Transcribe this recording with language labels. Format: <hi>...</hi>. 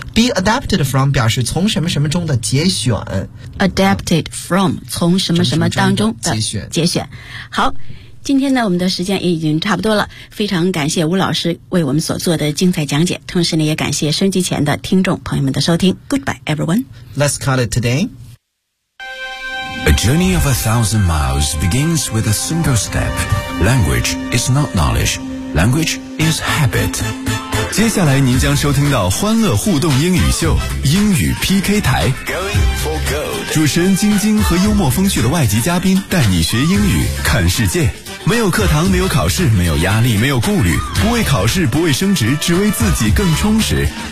<en>be adapted from</en> <zh>表示从什么什么中的节选。</zh> <en>adapted from</en> <zh>从什么什么当中的节选。节选。好。今天呢，我们的时间也已经差不多了，非常感谢吴老师为我们所做的精彩讲解，同时呢，也感谢收音机前的听众朋友们的收听。</zh> <en>Goodbye, everyone. Let's call it today. A journey of 1,000 miles begins with a single step. Language is not knowledge. Language is habit.</en> <zh>接下来您将收听到欢乐互动英语秀，英语 PK 台。主持人晶晶和幽默风趣的外籍嘉宾带你学英语，看世界。没有课堂，没有考试，没有压力，没有顾虑，不为考试，不为升职，只为自己更充实。</zh>